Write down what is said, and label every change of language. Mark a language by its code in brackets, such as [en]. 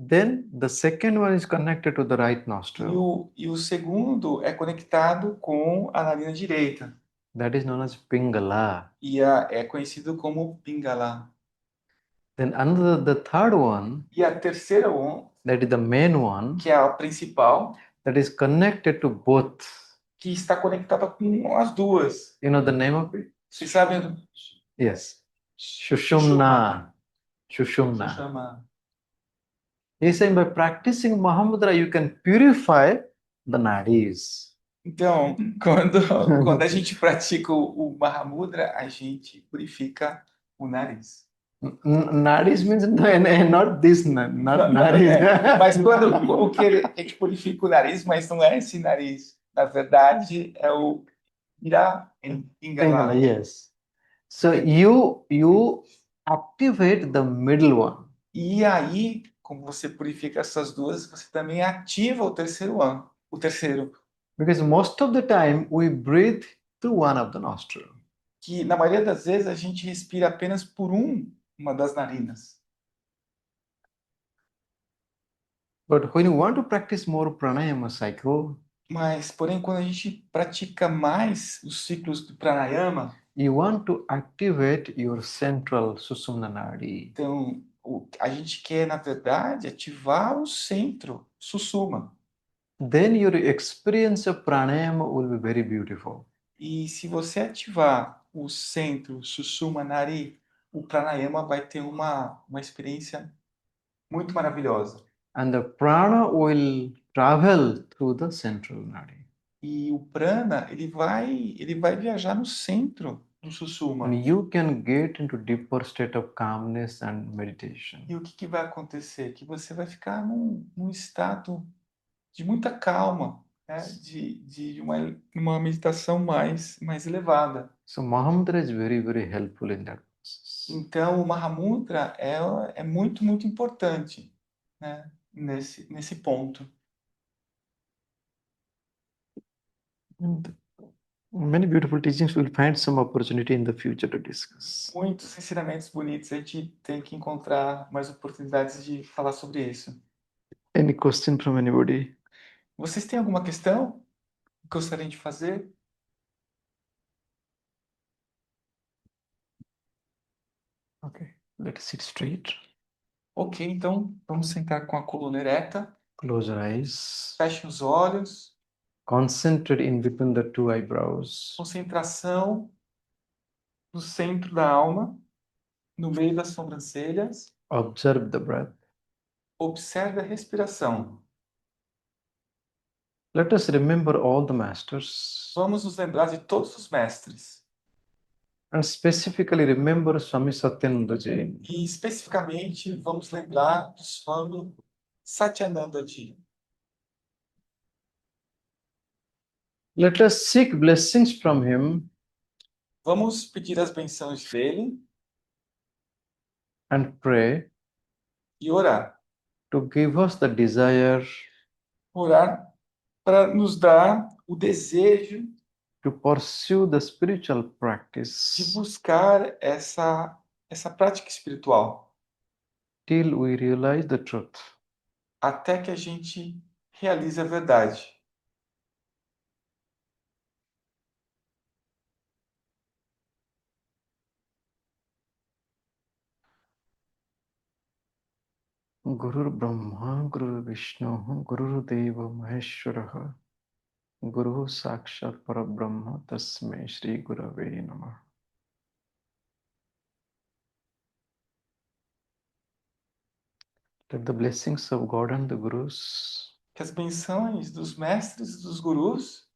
[en] Then the second one is connected to the right nostril. [pt] E o segundo é conectado com a narina direita. [en] That is known as Pingala. [pt] E é conhecido como Pingala. [en] Then the third one, [pt] E a terceira [en] that is the main one, [pt] que é a principal, [en] that is connected to both. [pt] que está conectada com as duas. [en] You know the name of it? [pt] Vocês sabem? [en] Yes. Shushumna. Sushumna. He's saying by practicing Mahamudra, you can purify the nadis. [pt] Então, quando a gente pratica o Mahamudra, a gente purifica o nariz. [en] Nadis means not this, not nadis. [pt] Mas o que a gente purifica o nariz, mas não é esse nariz. Na verdade, é o Ira Pingala. [en] Yes. So you activate the middle one. [pt] E aí, como você purifica essas duas, você também ativa o terceiro. [en] Because most of the time we breathe through one of the nostril. [pt] Que na maioria das vezes a gente respira apenas por uma das narinas. [en] But when you want to practice more pranayama cycle, [pt] Mas, porém, quando a gente pratica mais os ciclos do pranayama, [en] you want to activate your central Sushumna Nadi. [pt] então a gente quer, na verdade, ativar o centro, Sushumna. [en] Then your experience of pranayama will be very beautiful. [pt] E se você ativar o centro, Sushumna Nadi, o pranayama vai ter uma experiência muito maravilhosa. [en] And the prana will travel through the central nadi. [pt] E o prana, ele vai viajar no centro do Sushumna. [en] And you can get into deeper state of calmness and meditation. [pt] E o que vai acontecer? Que você vai ficar num estado de muita calma, né? de uma meditação mais elevada. So Mahamudra is very, very helpful in that process. Então, o Mahamudra é muito, muito importante, né? nesse ponto. [en] And many beautiful teachings. We'll find some opportunity in the future to discuss. [pt] Muitos ensinamentos bonitos, a gente tem que encontrar mais oportunidades de falar sobre isso. [en] Any question from anybody? [pt] Vocês têm alguma questão que gostariam de fazer? [en] Okay, let's sit straight. [pt] Ok, então vamos sentar com a coluna ereta. [en] Close your eyes. [pt] Feche os olhos. [en] Concentrate in between the two eyebrows. [pt] Concentração no centro da alma, no meio das sobrancelhas. [en] Observe the breath. [pt] Observe a respiração. [en] Let us remember all the masters. [pt] Vamos nos lembrar de todos os mestres. [en] And specifically remember Swami Satyananda Ji. [pt] E especificamente vamos lembrar do Swami Satyananda Ji. [en] Let us seek blessings from Him [pt] Vamos pedir as bênçãos dele [en] and pray [pt] e orar. [en] to give us the desire [pt] Orar para nos dar o desejo [en] to pursue the spiritual [pt] de [en] practice [pt] buscar essa prática espiritual, [en] till we realize the truth. [pt] até que a gente realize a verdade. [sa] Guru Brahma, Guru Vishnu, Guru Deva Maheshwara, Guru Sakshat Parabrahma, Tasmai Shri Gurave Namah. [en] Let the blessings of God and the Gurus [pt] Que as bênçãos dos mestres e dos gurus